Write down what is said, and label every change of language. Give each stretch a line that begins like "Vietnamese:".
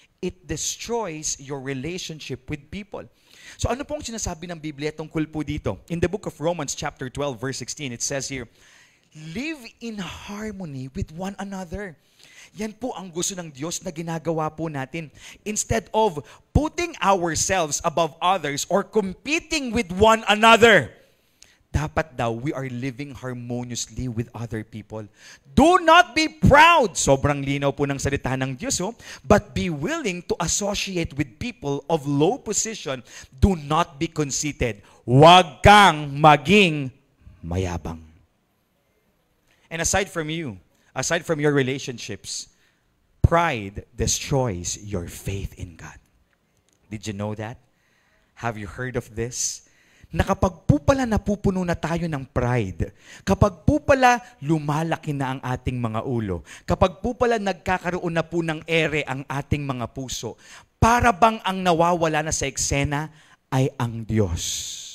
English: It destroys your relationship with people.
Filipino: So ano pong sinasabi ng Biblia tungkol po dito?
English: In the book of Romans chapter 12 verse 16, it says here, live in harmony with one another.
Filipino: Yan po ang gusto ng Diyos na ginagawa po natin.
English: Instead of putting ourselves above others or competing with one another,
Filipino: dapat daw,
English: we are living harmoniously with other people. Do not be proud.
Filipino: Sobrang linaw po ng salita ng Diyos.
English: But be willing to associate with people of low position. Do not be conceited.
Filipino: Huwag kang maging mayabang.
English: And aside from your relationships, pride destroys your faith in God. Did you know that? Have you heard of this?
Filipino: Na kapag po pala napupuno na tayo ng pride, kapag po pala lumalaki na ang ating mga ulo, kapag po pala nagkakaroon na po ng ere ang ating mga puso, para bang ang nawawala na sa eksena ay ang Diyos.